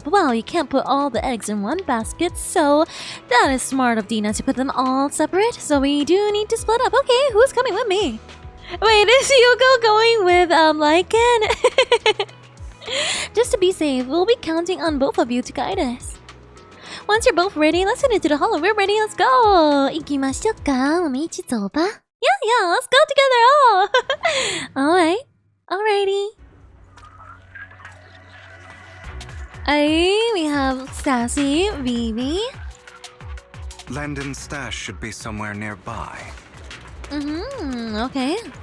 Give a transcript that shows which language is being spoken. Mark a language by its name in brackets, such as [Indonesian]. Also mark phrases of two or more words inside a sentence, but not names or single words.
[English] Well, you can't put all the eggs in one basket, so that is smart of Dena to put them all separate. So we do need to split up. Okay, who's coming with me? Wait, is Hugo going with Lycaon? Just to be safe, we'll be counting on both of you to guide us. Once you're both ready, let's head into the hollow. We're ready, let's go! [Japanese] 行きましょうか？ [Chinese] 我们一起走吧? [English] Yeah, let's go together! Oh! Alright. Alrighty. We have Sassy, Vivi. Landon's stash should be somewhere nearby. Okay.